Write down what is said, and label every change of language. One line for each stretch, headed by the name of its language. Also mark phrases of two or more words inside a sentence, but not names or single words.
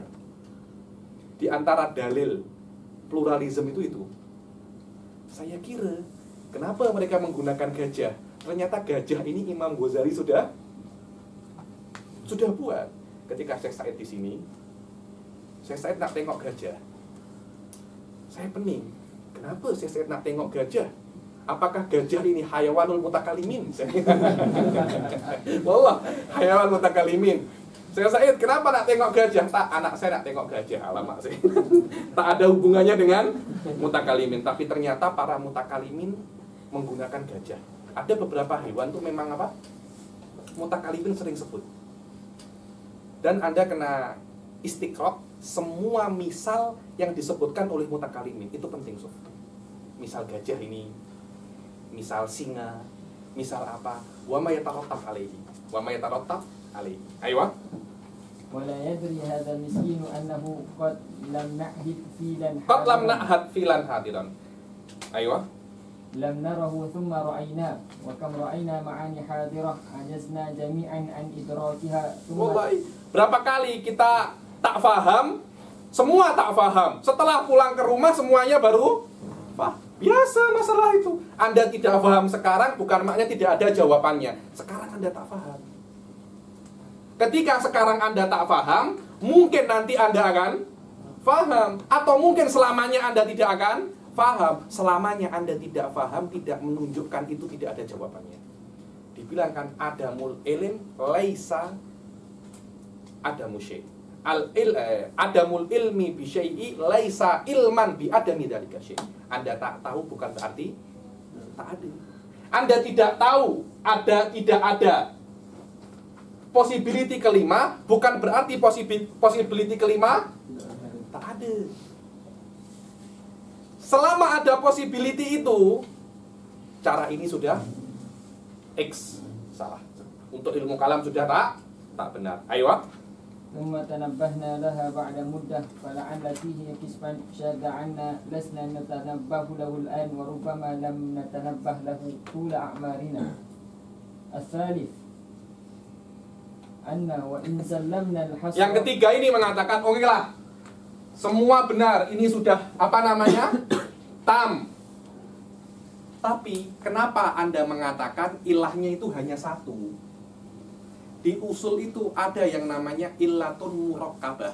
Indonesian: Di antara dalil pluralisme itu. Saya kira, kenapa mereka menggunakan gajah? Ternyata gajah ini Imam Ghazali sudah buat.
Malay: Ketika Syekh Said di sini, Syekh Said nak tengok gajah. Saya pening. Kenapa Syekh Said nak tengok gajah? Apakah gajah ini
Arabic: حيوان المتكلمين?
Malay: Wallah,
Arabic: حيوان متكلمين.
Malay: Syekh Said, kenapa nak tengok gajah? Tak, anak saya nak tengok gajah. Alamak sih. Tak ada hubungannya dengan mutakalimin.
Indonesian: Tapi ternyata para mutakalimin menggunakan gajah. Ada beberapa hewan tuh memang apa? Mutakalimin sering sebut. Dan Anda kena istiqraq semua misal yang disebutkan oleh mutakalimin. Itu penting, Sof. Misal gajah ini, misal singa, misal apa?
Arabic: وما يترتب عليه. وما يترتب عليه. Aywa. ولا يدري هذا المسكين أنه قد لم نعهد فيلا قد لم نعهد فيلا حاضرا. Aywa. لم نره ثم رأيناه وكم رأينا معاني حاضرة عجزنا جميعا عن إدراكها ثم Wallahi,
Malay: berapa kali kita tak faham, semua tak faham. Setelah pulang ke rumah semuanya baru biasa masalah itu.
Indonesian: Anda tidak paham sekarang bukan maknanya tidak ada jawabannya. Sekarang Anda tak paham. Ketika sekarang Anda tak paham, mungkin nanti Anda akan paham. Atau mungkin selamanya Anda tidak akan paham. Selamanya Anda tidak paham tidak menunjukkan itu tidak ada jawabannya.
Arabic: Dibilangkan عدم العلم ليس عدم شيء'. عدم العلم بالشيء ليس علما بعدم ذلك الشيء'.
Indonesian: Anda tak tahu bukan berarti tak ada. Anda tidak tahu tidak ada possibility kelima bukan berarti possibility kelima tak ada. Selama ada possibility itu, cara ini sudah X salah. Untuk ilmu kalam sudah tak benar. Ayo.
Arabic: ثم تنبهنا لها بعد مدة فلعل فيه قسما شاذ عنا لسنا نتنبه له الآن وربما لم نتنبه له طول أعمارنا. الثالث أن وإن سلمنا الحصر.
Indonesian: Yang ketiga ini mengatakan, oke lah, semua benar, ini sudah apa namanya tam. Tapi kenapa Anda mengatakan ilahnya itu hanya satu? Di usul itu ada yang namanya
Arabic: علة مركبة.